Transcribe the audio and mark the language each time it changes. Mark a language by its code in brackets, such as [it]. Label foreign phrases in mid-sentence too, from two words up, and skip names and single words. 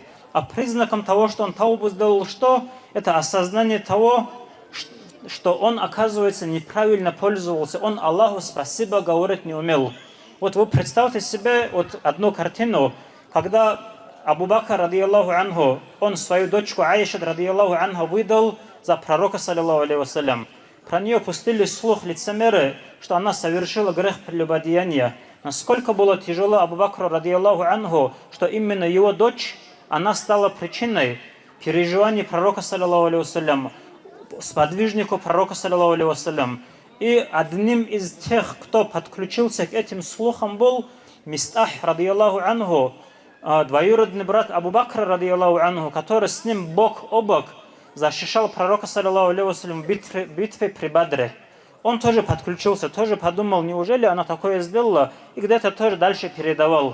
[ru] А признаком того, что он таубу сделал, что? Это осознание того, что он, оказывается, неправильно пользовался. Он Аллаху спасибо говорить не умел. Вот вы представьте себе вот одну картину, когда Абу Бакр, [ar] رضي الله عنه, [ru] он свою дочку Аиша, [ar] رضي الله عنه, [ru] выдал за пророка, [ar] صلى الله عليه وسلم. [ru] Про нее пустили слух лицемеры, что она совершила грех прелюбодеяния. Насколько было тяжело Абу Бакру, [ar] رضي الله عنه, [ru] что именно его дочь, она стала причиной переживаний пророка, [ar] صلى الله عليه وسلم, [ru] сподвижнику пророка, [ar] صلى الله عليه وسلم. [ru] И одним из тех, кто подключился к этим слухам, был Мистах, [ar] رضي الله عنه, [ru] двоюродный брат Абу Бакра, [ar] رضي الله عنه, [ru] который с ним бок о бок защищал пророка, [ar] صلى الله عليه وسلم, [ru] в битве при Бадре. Он тоже подключился, тоже подумал, неужели она такое сделала, и где-то тоже дальше передавал.